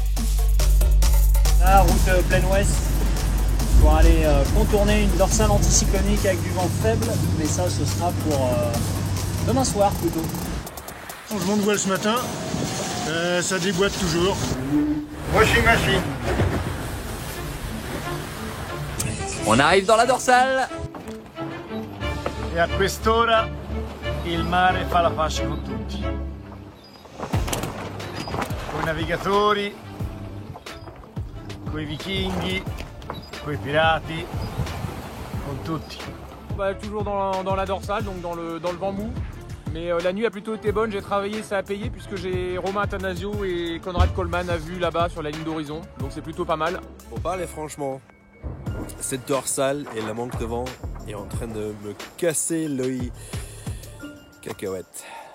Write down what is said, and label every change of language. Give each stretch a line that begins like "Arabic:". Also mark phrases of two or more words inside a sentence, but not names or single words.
French: La route plein ouest pour aller contourner une dorsale anticyclonique avec du vent faible, mais ça ce sera pour demain soir plutôt. Changement de voile ce matin, ça déboîte toujours.
English: Washing machine.
French: On arrive dans la dorsale.
Italian: E a quest'ora il mare fa la pace con tutti. Con i navigatori, coi vichinghi, coi pirati, con tutti.
French: Toujours dans la dorsale, donc dans le vent mou. Mais la nuit a plutôt été bonne, j'ai travaillé, ça a payé puisque j'ai Romain Attanasio et Conrad Coleman à vue là-bas sur la ligne d'horizon. Donc c'est plutôt pas mal. Pour parler franchement, cette dorsale et le manque de vent est en train de me casser l'œil cacahuète.